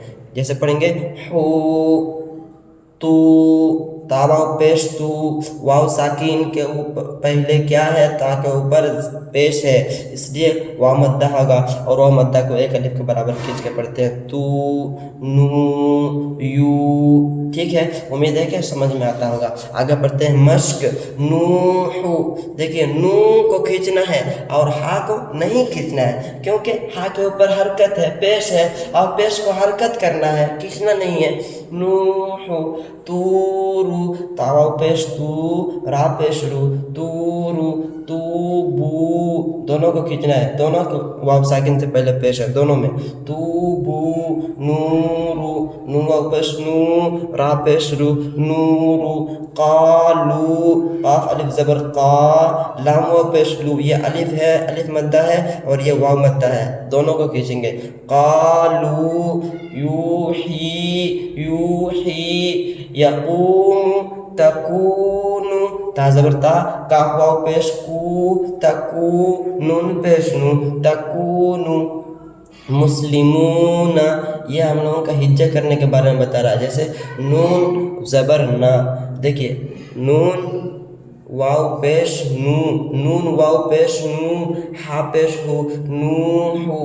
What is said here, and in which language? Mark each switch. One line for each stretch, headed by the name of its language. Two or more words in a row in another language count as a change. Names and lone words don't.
Urdu: جیسے پڑھیں گے ہو، تو، تا واو پیش تو، واو ساکن کے اوپر پہلے کیا ہے، تا کے اوپر پیش ہے، اس لیے واو مدہ ہوگا، اور واو مدہ کو ایک الف کے برابر کھینچ کے پڑھتے ہیں. تو، نو، یو, ٹھیک ہے, امید ہے کہ سمجھ میں آتا ہوگا. آگے پڑھتے ہیں مشق. نوح, دیکھیے نون کو کھینچنا ہے اور ہا کو نہیں کھینچنا ہے, کیونکہ ہا کے اوپر حرکت ہے, پیش ہے, اور پیش کو حرکت کرنا ہے, کھینچنا نہیں ہے. نوح. تورو, تاو پیش تو, را پیش رو, تورو. توبو, دونوں کو کھینچنا ہے, دونوں کو واو ساکن سے پہلے پیش ہے, دونوں میں. توبو. نورو, نون واو پیش نو, را پیش رو, نورو. قالو, قاف الف زبر قا, لام واو پیش لو, یہ الف ہے, الف مدہ ہے, اور یہ واو مدہ ہے, دونوں کو کھینچیں گے. قالو. یوحی, یوحی. یقوم. تکون, تا زبر تا, کاف واو پیش کو, تکو, نون پیش نو, تکونو. مسلمون, یہ ہم لوگوں کا ہجہ کرنے کے بارے میں بتا رہا ہے. جیسے نون زبر نا, دیکھیے نون واو پیش نو, نون واو پیش نو, ہا پیش ہو, نوحو.